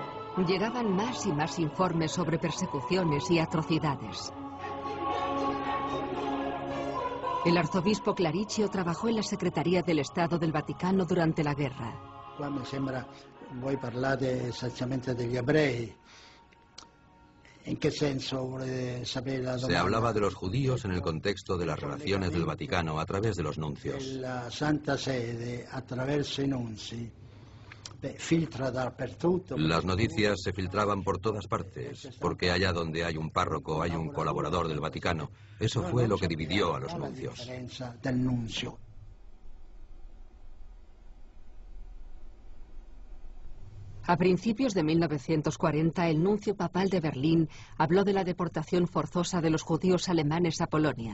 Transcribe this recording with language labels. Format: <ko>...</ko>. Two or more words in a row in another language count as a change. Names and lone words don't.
<es>Llegaban más y más informes sobre persecuciones y atrocidades. El arzobispo Claricchio trabajó en la Secretaría del Estado del Vaticano durante la guerra.</es> <it>Qua mi sembra voi parlate esattamente degli ebrei.</it> <es>¿En qué</es> <it>senso vuole sapere la domanda?</it> <es>Se hablaba de los judíos en el contexto de las relaciones del Vaticano a través de los nuncios.</es> <it>La Santa Sede, attraverso i nunzi, filtra dappertutto.</it> <es>Las noticias se filtraban por todas partes, porque allá donde hay un párroco hay un colaborador del Vaticano. Eso fue lo que dividió a los nuncios. A principios de 1940, el nuncio papal de Berlín habló de la deportación forzosa de los judíos alemanes a Polonia.</es>